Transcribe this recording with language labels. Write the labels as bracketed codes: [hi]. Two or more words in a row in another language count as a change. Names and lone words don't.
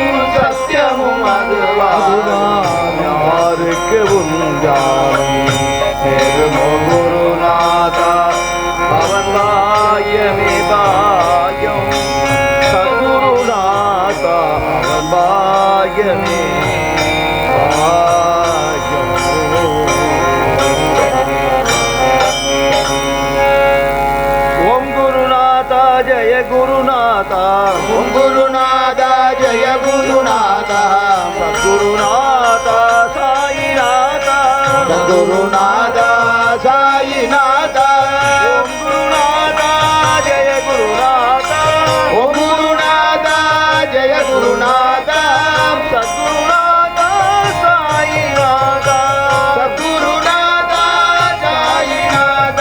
[ta] சத்தியமும் அதுவாகும் யாருக்கு உண்டாகும் நேருமோ குருநாதா அவன் பாயமே பாயம் சத்குருநாதா அவன் பாயமே பாயம் ஓம் குருநாதா ஜெய குருநாதா ஓம் குருநாதா ஜெய குருநாதா சத்குருநாதா சாயிநாதா [sa] सद्गुरुनाथ साईनाथ ओम गुरुनाथ जय गुरुनाथ ओम गुरुनाथ जय गुरुनाथ सद्गुरुनाथ साईनाथ सद्गुरुनाथ साईनाथ